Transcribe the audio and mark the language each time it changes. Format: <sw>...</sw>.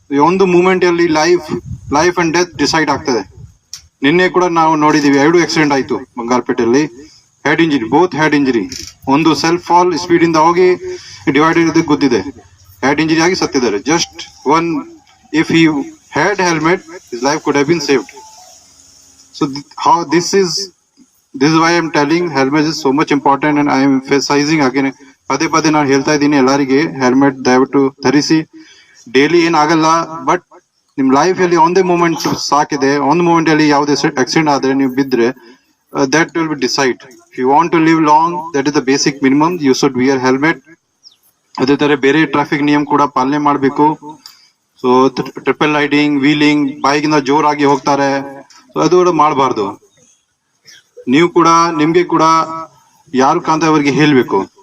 <kn>ಒಂದು ಮೂಮೆಂಟ್ ಅಲ್ಲಿ life and death decide ಆಗ್ತದೆ. ನಿನ್ನೆ ಕೂಡ ನಾವು ನೋಡಿದೀವಿ, 2 ಆಕ್ಸಿಡೆಂಟ್ ಆಯ್ತು ಬಂಗಾರಪೇಟೆಯಲ್ಲಿ. Head injury, both head injury. ಒಂದು ಸೆಲ್ಫ್ ಫಾಲ್ ಸ್ಪೀಡ್ ಇಂದ ಹೋಗಿ ಡಿವೈಡರ್ ಇದಕ್ಕೆ ಗೊತ್ತಿದೆ, ಹೆಡ್ ಇಂಜರಿ ಆಗಿ ಸತ್ತಿದ್ದಾರೆ.</kn> <en>Just one, if he had helmet, his life could have been saved. So how this is why I am telling helmet is so much important, and I am emphasizing again.</en> <kn>ಪದೇ ಪದೇ ನಾನು ಹೇಳ್ತಾ ಇದ್ದೀನಿ ಎಲ್ಲರಿಗೆ, helmet ದಯವಿಟ್ಟು ಧರಿಸಿ. Daily ಏನಾಗಲ್ಲ, but ನಿಮ್ ಲೈಫ್ ಅಲ್ಲಿ ಒಂದೇ ಮೂಮೆಂಟ್ ಸಾಕಿದೆ. ಒಂದು ಮೂಮೆಂಟ್ ಅಲ್ಲಿ ಯಾವುದೇ ಆಕ್ಸಿಡೆಂಟ್ ಆದ್ರೆ ನೀವು ಬಿದ್ರೆ,</kn> <en>that will be decide. If you want to live long, that is the basic minimum. You should wear helmet.</en> <kn>ಅದೇ ತರ ಬೇರೆ ಟ್ರಾಫಿಕ್ ನಿಯಮ ಕೂಡ ಪಾಲನೆ ಮಾಡಬೇಕು. So triple riding, wheeling, bike ಇಂದ ಜೋರಾಗಿ ಹೋಗ್ತಾರೆ, ಸೊ ಅದು ಕೂಡ ಮಾಡಬಾರ್ದು. ನೀವು ಕೂಡ ನಿಮ್ಗೆ ಕೂಡ ಯಾರು ಕಾಂತ ಅವರಿಗೆ ಹೇಳ್ಬೇಕು.</kn>